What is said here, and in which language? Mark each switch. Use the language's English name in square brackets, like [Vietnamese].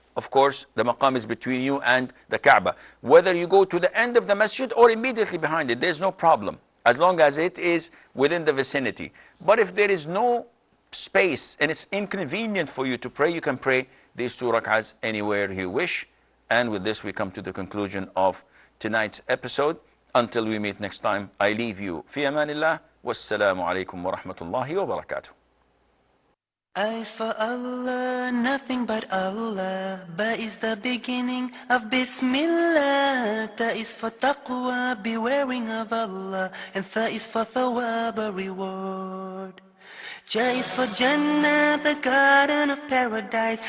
[English] Of course, the maqam is between you and the Kaaba. Whether you go to the end of the masjid or immediately behind it, there's no problem, as long as it is within the vicinity. But if there is no space and it's inconvenient for you to pray, you can pray these 2 rak'ahs anywhere you wish. And with this, we come to the conclusion of tonight's episode. Until we meet next time, I leave you. [Arabic] في أمان الله والسلام عليكم ورحمة الله وبركاته. [English] A is for Allah, nothing but Allah. Ba is the beginning of Bismillah. Ta is for taqwa, bewaring of Allah. And Tha is for thawab, a reward. Ja is for Jannah, the garden of paradise.